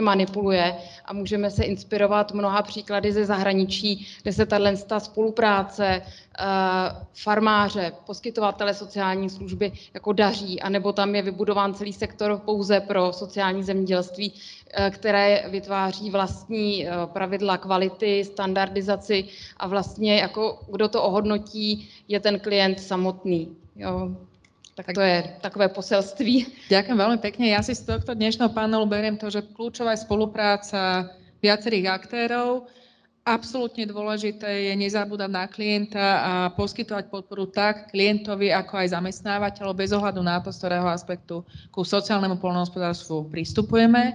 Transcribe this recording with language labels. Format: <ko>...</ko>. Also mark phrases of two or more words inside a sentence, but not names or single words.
<cs>manipuluje a můžeme se inspirovat mnoha příklady ze zahraničí, kde se tato spolupráce farmáře, poskytovatele sociální služby jako daří, anebo tam je vybudován celý sektor pouze pro sociální zemědělství, které vytváří vlastní pravidla kvality, standardizaci a vlastně jako kdo to ohodnotí, je ten klient samotný. Jo. Tak to je takové poselství.</cs> <sk>Ďakujem veľmi pekne. Ja si z tohto dnešného panelu beriem to, že kľúčová je spolupráca viacerých aktérov. Absolútne dôležité je nezabúdať na klienta a poskytovať podporu tak klientovi, ako aj zamestnávateľov, bez ohľadu na to, z ktorého aspektu ku sociálnemu poľnohospodárstvu pristupujeme.</sk>